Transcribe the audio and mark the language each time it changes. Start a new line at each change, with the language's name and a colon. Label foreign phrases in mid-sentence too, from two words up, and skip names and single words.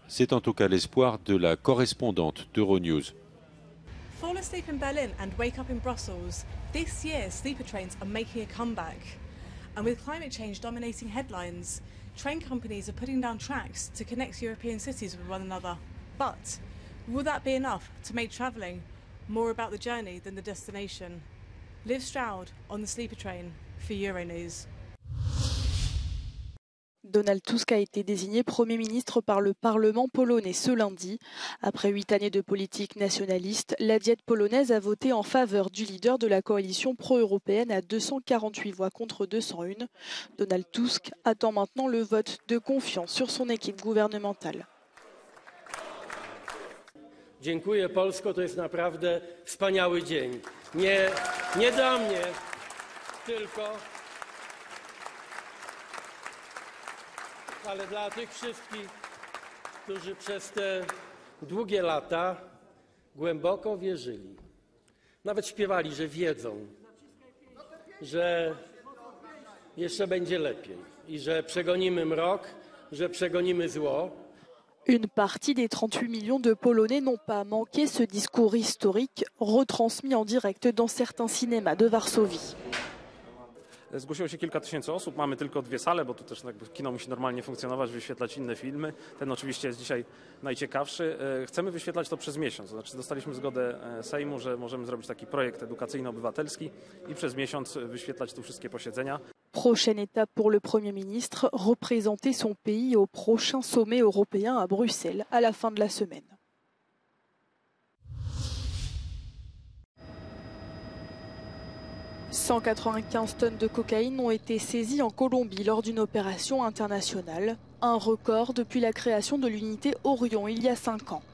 French: C'est en tout cas l'espoir de la correspondante d'Euronews.
English: Fall asleep in Berlin and wake up in Brussels. This year, sleeper trains are making a comeback. And with climate change dominating headlines, train companies are putting down tracks to connect European cities with one another. But will that be enough to make travelling more about the journey than the destination? Liv Stroud on the sleeper train for Euronews.
French: Donald Tusk a été désigné Premier ministre par le Parlement polonais ce lundi. Après 8 années de politique nationaliste, la Diète polonaise a voté en faveur du leader de la coalition pro-européenne à 248 voix contre 201. Donald Tusk attend maintenant le vote de confiance sur son équipe gouvernementale.
Polish: Dziękuję Polsko, to jest naprawdę wspaniały dzień. Nie dla mnie, tylko ale dla tych wszystkich, którzy przez te długie lata głęboko wierzyli. Nawet śpiewali, że wiedzą, że jeszcze będzie lepiej i że przegonimy mrok, że przegonimy zło.
French: Une partie des 38 millions de Polonais n'ont pas manqué ce discours historique, retransmis en direct dans certains cinémas de Varsovie.
Polish: Zgłosiło się kilka tysięcy osób, mamy tylko 2 sale, bo tu też kino musi normalnie funkcjonować, wyświetlać inne filmy. Ten oczywiście jest dzisiaj najciekawszy. Chcemy wyświetlać to przez miesiąc, to znaczy dostaliśmy zgodę Sejmu, że możemy zrobić taki projekt edukacyjno-obywatelski i przez miesiąc wyświetlać tu wszystkie posiedzenia.
French: Prochaine étape pour le Premier ministre, représenter son pays au prochain sommet européen à Bruxelles à la fin de la semaine. « 195 tonnes de cocaïne ont été saisies en Colombie lors d'une opération internationale, un record depuis la création de l'unité Orion il y a 5 ans.